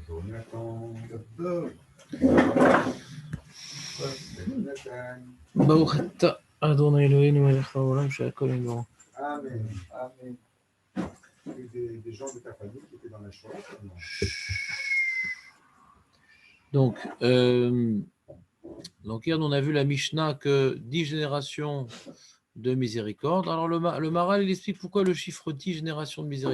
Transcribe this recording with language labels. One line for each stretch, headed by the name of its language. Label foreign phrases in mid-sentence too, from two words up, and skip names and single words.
Hebrew: ברוך אתה אדוני אלוהינו מלך העולם שהכל נברא. Amen. Amen.
French: Des gens de ta famille qui étaient dans la Shoah. Donc hier on a vu la Mishnah que 10 générations de miséricorde. Alors le Maharal il explique pourquoi le chiffre 10 générations de miséricorde.